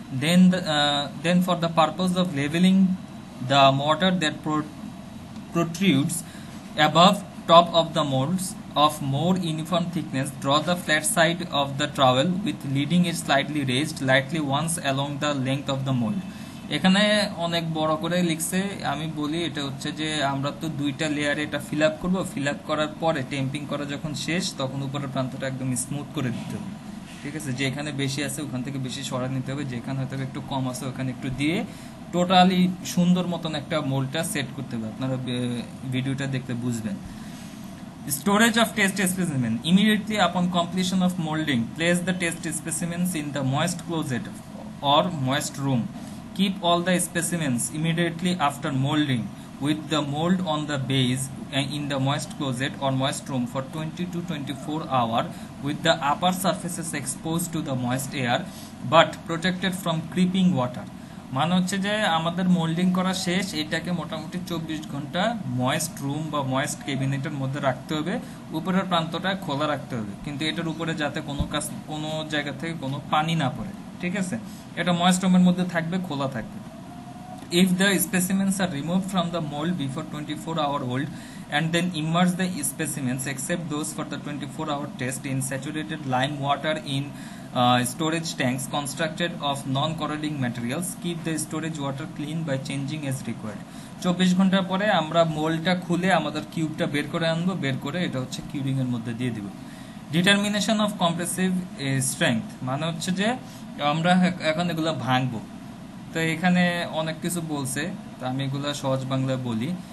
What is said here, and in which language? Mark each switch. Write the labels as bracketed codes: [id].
[en] Then for the purpose of leveling the mortar that protrudes above top of the molds of more uniform thickness, draw the flat side of the trowel with leading edge slightly raised lightly once along the length of the mold. [bn] এখানে অনেক বড় করে লিখছে, আমি বলি এটা হচ্ছে যে আমরা তো 2টা লেয়ারে এটা ফিল আপ করবো। ফিল আপ করার পরে টেম্পিং করা যখন শেষ তখন উপরের প্রান্তটা একদম স্মুথ করে দিতে হবে। ঠিক আছে, যেখানে বেশি আছে ওখান থেকে বেশি সরা নিতে হবে, যেখানে হয়তো একটু কম আছে ওখানে একটু দিয়ে টোটালি সুন্দর মতন একটা মোল্ডটা সেট করতে হবে। আপনারা ভিডিওটা দেখতে বুঝবেন। [en] Storage of test specimen. Immediately upon completion of molding, place the test specimens in the moist closet or moist room. Keep all the specimens immediately after molding with the mold on the base in the moist closet or moist room for 20 to 24 hours with the upper surfaces exposed to the moist air but protected from creeping water. [bn] মানে হচ্ছে যে আমাদের moulding করা শেষ, এটাকে মোটামুটি 24 ঘন্টা moist room বা ময়েস্ট ক্যাবিনেটের মধ্যে রাখতে হবে। উপরের প্রান্তটা খোলা রাখতে হবে, কিন্তু এটার উপরে যাতে কোনো জায়গা থেকে কোনো পানি না পড়ে। ঠিক আছে, এটা ময়েস্ট রুমের মধ্যে থাকবে, খোলা থাকবে। [en] If the specimens are removed from the mold before 24-hour old and then immerse the specimens except those for the 24-hour test in saturated lime water in storage tanks constructed of non-corroding materials. Keep the storage water clean by changing as required. [bn] 24 ঘন্টা পরে আমরা মোল্ডটা খুলে আমাদের কিউবটা বের করে আনবো, বের করে এটা হচ্ছে কিউরিং এর মধ্যে দিয়ে দিব। [en] determination of compressive strength, [bn] মানে হচ্ছে যে আমরা এখন এগুলো ভাঙবো। তো এখানে অনেক কিছু বলছে, তো আমি এগুলো সহজ বাংলায় বলি।